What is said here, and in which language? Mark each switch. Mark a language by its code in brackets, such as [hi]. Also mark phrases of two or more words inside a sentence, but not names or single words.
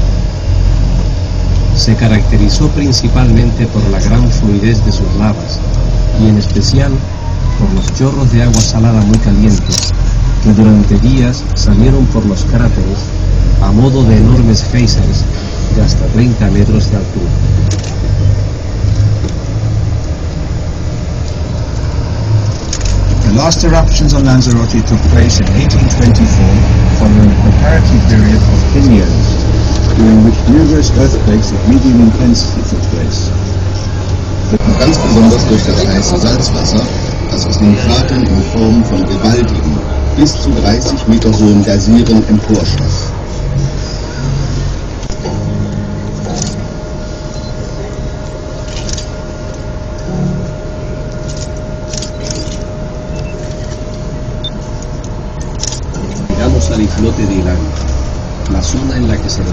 [es] Se caracterizó principalmente por la gran fluidez de sus lavas y en especial por los chorros de agua salada muy calientes que durante días salieron por los cráteres a modo de enormes géiseres de hasta 30 metros de altura. [en] The last eruptions on Lanzarote took place in 1824, following a comparative period of 10 years, during which numerous earthquakes of medium intensity took place. [de] ganz besonders durch das heiße Salzwasser, das aus den Kratern in Form von gewaltigen, bis zu 30 Meter hohen Gaysiren emporschoss. [es] Llegamos al islote de Hilario, la zona en la que se